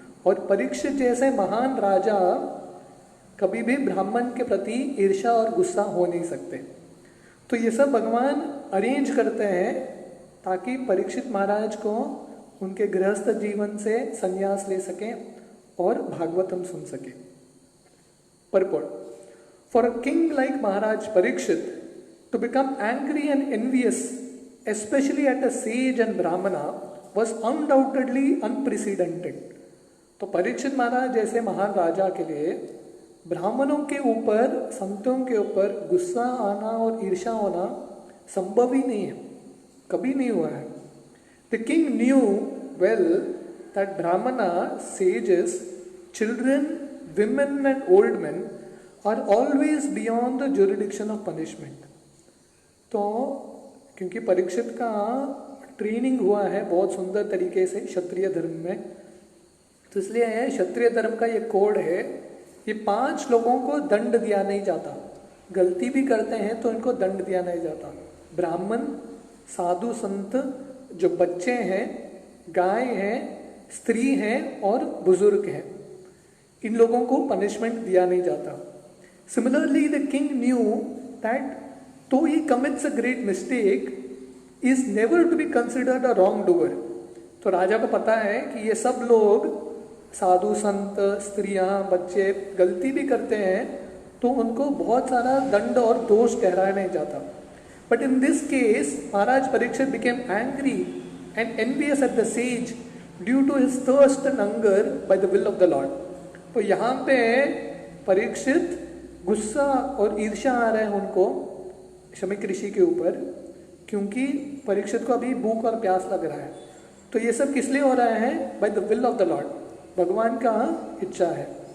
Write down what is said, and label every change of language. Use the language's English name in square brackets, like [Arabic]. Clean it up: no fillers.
[Hindi] और परीक्षित जैसे महान राजा कभी भी ब्राह्मण के प्रति ईर्ष्या और गुस्सा हो नहीं सकते। तो ये सब भगवान अरेंज करते हैं ताकि परीक्षित महाराज को उनके गृहस्थ जीवन से संन्यास ले सकें और भागवतम सुन सकें। [English] Purport. For a king like Maharaj Parikshit to become angry and envious, especially at a sage and brahmana, was undoubtedly unprecedented. [Hindi] तो परीक्षित महाराज जैसे महान राजा के लिए ब्राह्मणों के ऊपर, संतों के ऊपर गुस्सा आना और ईर्ष्या होना संभव ही नहीं है, कभी नहीं हुआ है। [English] The king knew well that brahmana, sages, children, women and old men are always beyond the jurisdiction of punishment. [Hindi] तो क्योंकि परीक्षित का ट्रेनिंग हुआ है बहुत सुंदर तरीके से क्षत्रिय धर्म में, तो इसलिए क्षत्रिय धर्म का ये कोड है, ये 5 लोगों को दंड दिया नहीं जाता। गलती भी करते हैं तो इनको दंड दिया नहीं जाता। ब्राह्मण, साधु संत जो बच्चे हैं, गाय हैं, स्त्री हैं और बुजुर्ग हैं, इन लोगों को पनिशमेंट दिया नहीं जाता। [English] Similarly the king knew that though he commits a great mistake is never to be considered a wrongdoer। [Hindi] तो राजा को पता है कि ये सब लोग साधु संत स्त्रियां बच्चे गलती भी करते हैं तो उनको बहुत सारा दंड और दोष ठहराया नहीं जाता। [English] But in this case Maharaj Parikshit became angry and envious at the sage due to his thirst and hunger by the will of the Lord। [Hindi] तो यहाँ पे परीक्षित गुस्सा और ईर्ष्या आ रहा है उनको शमीक ऋषि के ऊपर, क्योंकि परीक्षित को अभी भूख और प्यास लग रहा है। तो ये सब किस लिए हो रहा है? [English] by the will of the Lord, [Hindi] भगवान का इच्छा है।